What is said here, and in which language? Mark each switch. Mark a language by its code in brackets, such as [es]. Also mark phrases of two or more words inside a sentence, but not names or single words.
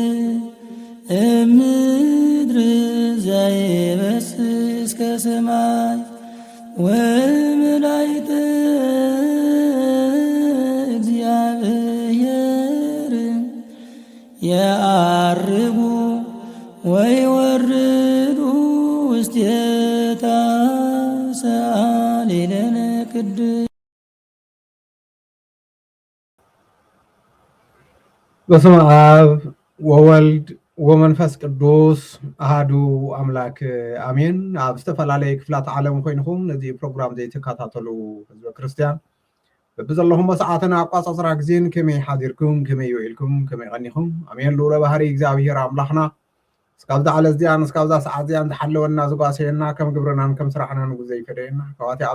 [gez] እምድር ዘይበስስ ከሰማይ ወመላእክተ እግዚአብሔር የዐርጉ ወይወርዱ ውስቴታ ሰአሊለነ ቅድስት። በስመ አብ ወወልድ ወመንፈስ ቅዱስ አሃዱ አምላክ አሜን። [ti] ኣብ ዝተፈላለየ ክፍላት ዓለም ኮይንኩም ነዚ ፕሮግራም ዘይተከታተሉ ህዝበ ክርስቲያን በብዘለኹም ሰዓትን ኣቋፃፅራ ግዜን ከመይ ሓዲርኩም ከመይ ውዒልኩም ከመይ ቀኒኹም ኣሜን። ልኡለ ባህሪ እግዚኣብሔር ኣምላኽና እስካብዛ ዓለት እዚኣን እስካብዛ ሰዓት እዚኣን ዝሓለወና ዝጓሰየና ከም ግብርናን ከም ስራሕናን ግዜ ይፈደየና ካብኣቲ ኣብ